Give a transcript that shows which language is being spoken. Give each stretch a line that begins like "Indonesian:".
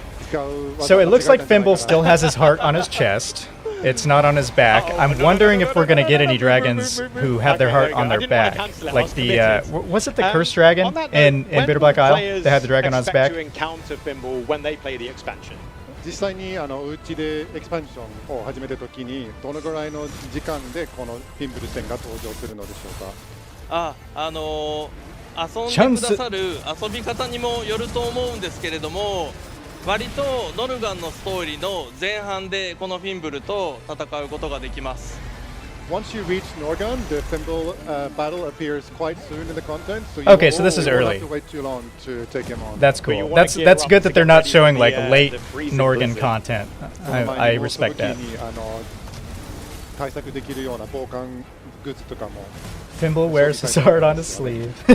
English: So it looks like Thimble still has his heart on his chest. It's not on his back. I'm wondering if we're going to get any dragons who have their heart on their back. Like the, was it the Cursed Dragon in Bitter Black Isle? They had the dragon on his back. To encounter Thimble when they play the expansion.
Japanese: 実際にうちでエクスパンションを始めたときにどのぐらいの時間でこのフィンブル戦が登場するのでしょうか。遊んでくださる遊び方にもよると思うんですけれども、割とノルガンのストーリーの前半でこのフィンブルと戦うことができます。
English: Once you reach Norgon, the Thimble battle appears quite soon in the content. So you Okay, so this is early. Have to wait too long to take him on. That's cool. That's good that they're not showing like late Norgan content. I respect that.
Japanese: 対策できるような防寒グッズとかも。
English: Thimble wears his heart on his sleeve.